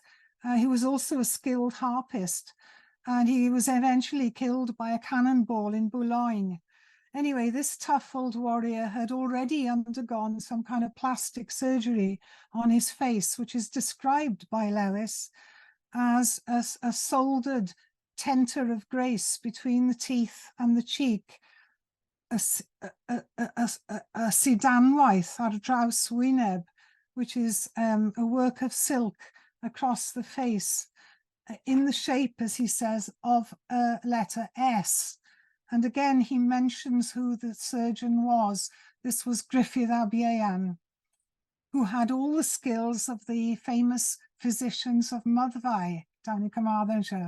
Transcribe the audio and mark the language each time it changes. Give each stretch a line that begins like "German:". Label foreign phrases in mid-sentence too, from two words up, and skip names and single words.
English: He was also a skilled harpist, and he was eventually killed by a cannonball in Boulogne. Anyway, this tough old warrior had already undergone some kind of plastic surgery on his face, which is described by Lewis as a soldered tenter of grace between the teeth and the cheek,
Welsh: a sidanwaith ar draws wyneb,
English: which is a work of silk across the face, in the shape, as he says, of a letter S. And again, he mentions who the surgeon was. This was Griffith ab Ieuan, who had all the skills of the famous physicians of Myddfai down in Carmarthenshire.